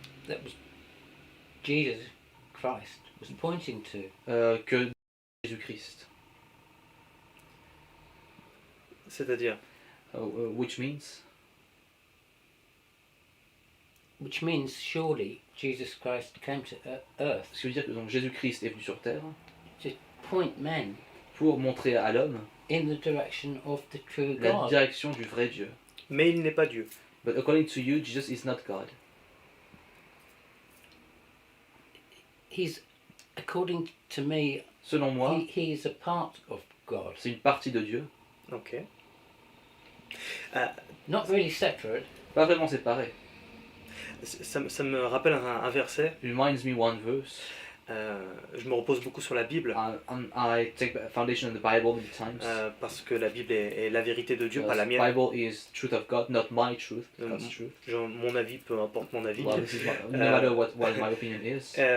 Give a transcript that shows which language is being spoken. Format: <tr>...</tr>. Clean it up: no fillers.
<en>that was Jesus Christ was pointing to.</en> <fr>que Jésus-Christ. C'est-à-dire,</fr> <en>Which means Which means surely Jesus Christ came to earth</en> <fr>ce qui veut dire que donc, Jésus-Christ est venu sur terre</fr> <en>to point men</en> <fr>pour montrer à l'homme</fr> <en>in the direction of the true</en> <fr>la</fr> <en>God.</en> <fr>direction du vrai Dieu. mais il n'est pas Dieu.</fr> <en>But according to you, Jesus is not God. He's, according to me,</en> <fr>Selon moi,</fr> <en>he is a part of God.</en> <fr>C'est une partie de Dieu,</fr> <en>Ok. Not really separate.</en> <fr>pas vraiment séparée. Ça me rappelle un verset.</fr> <en>It reminds me one verse.</en> <fr>Je me repose beaucoup sur la Bible</fr> <en>I take the foundation of the Bible many times.</en> <fr>parce que la Bible est la vérité de Dieu, pas la</fr> <en>The</en> <fr>mienne.</fr> <en>Bible is truth of God, not my truth, God's truth.</en> <fr>Mon avis, peu importe mon avis.</fr> <en>Well, this is no matter what my opinion is.</en>